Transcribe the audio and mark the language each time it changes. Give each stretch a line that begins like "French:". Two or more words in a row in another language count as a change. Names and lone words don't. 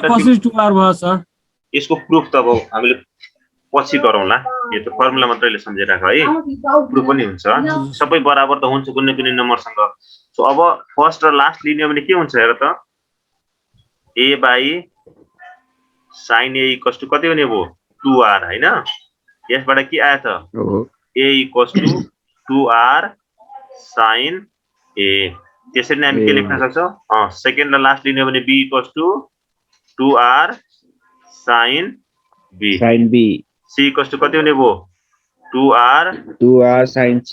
Nepali: कसरी 2R भयो सर यसको प्रुफ त अब हामीले पछि गरौँला यो त फर्मुला मात्रैले सम्झिराख है प्रुफ पनि हुन्छ सबै बराबर त हुन्छ कुनै कुनै नम्बरसँग सो अब फर्स्ट र लास्ट लिने भने के हुन्छ हेर त
English: A by sin a equals to
Nepali: कति हुने भयो 2r हैन यसबाट के आयो त हो
English: a equals to 2r sin a
Nepali: त्यसरी नै हामी के लेख्न सक्छौं सेकेन्ड र लास्ट लिने भने
English: b equals to 2r sin b sin b c equals to
Nepali: कति हुने भयो 2r
English: sin c